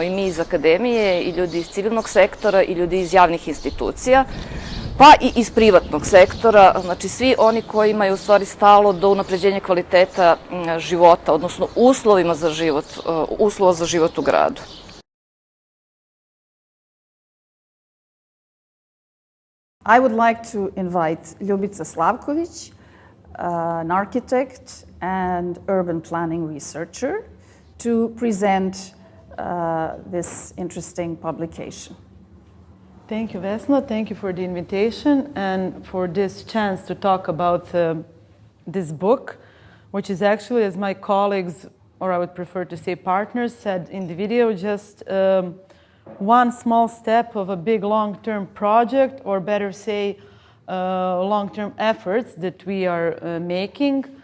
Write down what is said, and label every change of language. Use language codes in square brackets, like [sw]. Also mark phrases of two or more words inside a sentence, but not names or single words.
[sr] I mi iz akademije, i ljudi iz civilnog sektora, i ljudi iz javnih institucija, pa i iz privatnog sektora. Znači, svi oni kojima je u stvari stalo do unapređenja kvaliteta života, odnosno uslova za život u gradu. [en] I would like to invite Ljubica Slavković, an architect and urban planning researcher, to present this interesting publication. Thank you, Vesna. Thank you for the invitation and for this chance to talk about this book, which is actually, as my colleagues, or I would prefer to say partners, said in the video, just one small step of a big long-term project, or better say, long-term efforts that we are making.